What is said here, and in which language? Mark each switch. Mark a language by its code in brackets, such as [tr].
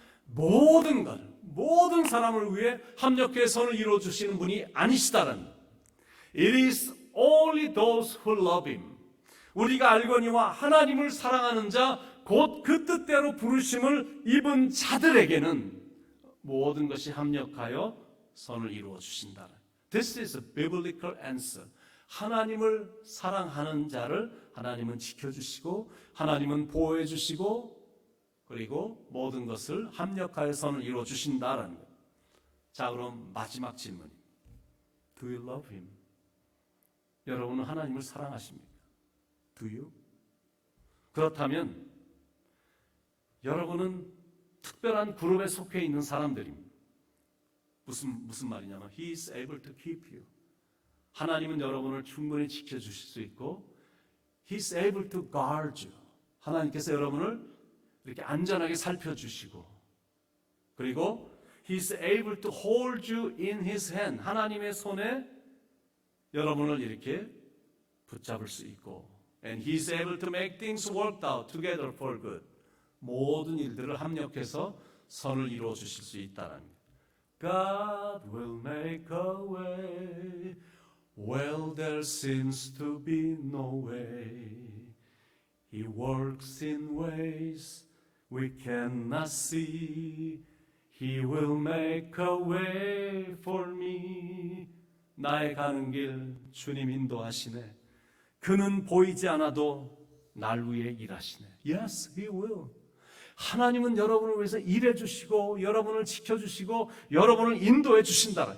[ko] 모든 사람을 위해 합력해 선을 이루어 주시는 분이 아니시다라는. [en] It is only those who love Him. [ko] 우리가 알거니와 하나님을 사랑하는 자 곧 그 뜻대로 부르심을 입은 자들에게는 모든 것이 합력하여 선을 이루어 주신다. [en] This is a biblical answer. [ko] 하나님을 사랑하는 자를 하나님은 지켜주시고 하나님은 보호해 주시고 그리고 모든 것을 합력하여 선을 이루어 주신다라는 거예요. 자, 그럼 마지막 질문입니다. [en] Do you love him? [ko] 여러분은 하나님을 사랑하십니까? [en] Do you? [ko] 그렇다면 여러분은 특별한 그룹에 속해 있는 사람들입니다. 무슨 말이냐면 [en] He is able to keep you. [ko] 하나님은 여러분을 충분히 지켜주실 수 있고 [en] He is able to guard you. [ko] 하나님께서 여러분을 이렇게 안전하게 살펴주시고 그리고 [en] He is able to hold you in His hand. [ko] 하나님의 손에 여러분을 이렇게 붙잡을 수 있고 [en] And He is able to make things work out together for good. [ko] 모든 일들을 합력해서 선을 이루어 주실 수 있다는 것. [en] God will make a way where there seems to be no way. He works in ways we cannot see. He will make a way for me. [ko] 나의 가는 길 주님 인도하시네. 그는 보이지 않아도 날 위해 일하시네. [en] Yes, He will. [ko] 하나님은 여러분을 위해서 일해 주시고 여러분을 지켜 주시고 여러분을 인도해 주신다.